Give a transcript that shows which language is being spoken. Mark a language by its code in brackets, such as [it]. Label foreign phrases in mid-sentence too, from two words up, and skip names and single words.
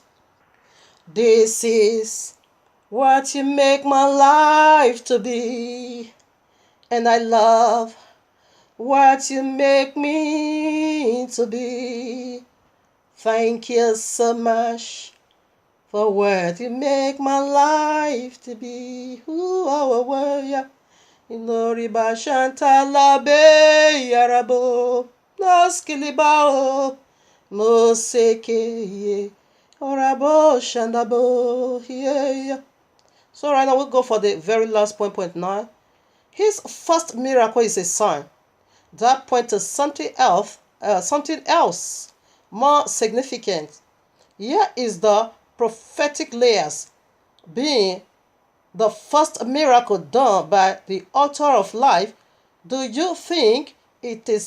[en] This is what you make my life to be. And I love what you make me to be. Thank you so much for what you make my life to be. Ooh, oh, yeah. Inoriba shantala be yarabo. Noskilibao. Moseke. Orabo shandabo. Yeah. So right now we'll go for the very last point 9. His first miracle is a sign that points to something else more significant. Here is the prophetic layers, being the first miracle done by the author of life, Do you think it is?